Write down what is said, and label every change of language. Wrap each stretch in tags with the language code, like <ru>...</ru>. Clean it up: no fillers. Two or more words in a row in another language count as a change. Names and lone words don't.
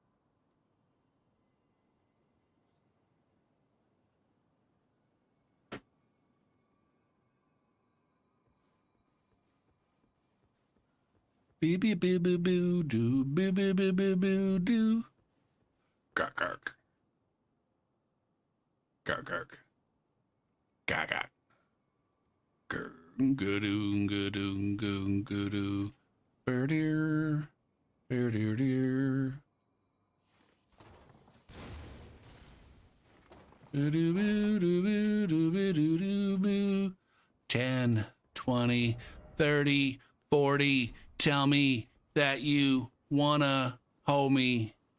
<en>Bee bee boo boo boo doo boo boo boo boo boo doo. Gark gark. Gark gark. Gark gark. Goodoo goodoo goodoo goodoo. Birdeer. Birdeer deer. 10, 20, 30, 40. Tell me that you wanna hold me.</en>